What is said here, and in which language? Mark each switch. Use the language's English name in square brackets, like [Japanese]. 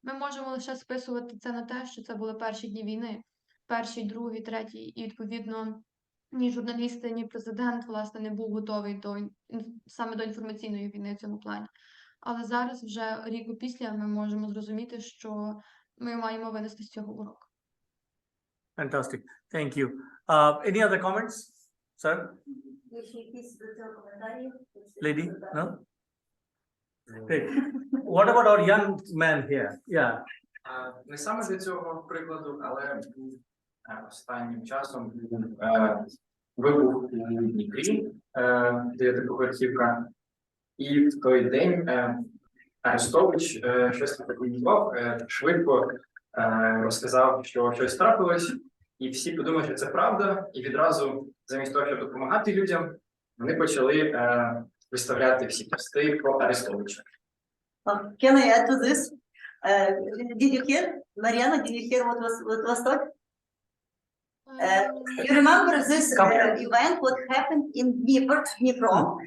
[Ukrainian] Ми можемо лише списувати це на те, що це були перші дні війни, перший, другий, третій, і відповідно ні журналісти, ні президент, власне, не був готовий саме до інформаційної війни в цьому плані. Але зараз, вже рік опісля, ми можемо зрозуміти, що ми маємо винести з цього урок. [English] Fantastic. Thank you. Any other comments? Sir, [Ukrainian] Є ще якісь до цього коментарі? [English] lady? No? Great. What about our young man here? Yeah. [Ukrainian] Не саме для цього прикладу, але останнім часом був вибух у Дніпрі, дев'ятиповерхівка, і в той день Арестович щось прокоментував, швидко розказав, що щось трапилось, і всі подумали, що це правда, і відразу, замість того, щоб допомагати людям, вони почали виставляти всі пости про Арестовича. [English] Can I add to this? Did you hear? Mariana, did you hear what was taught? You remember this event, what happened in Dnipro?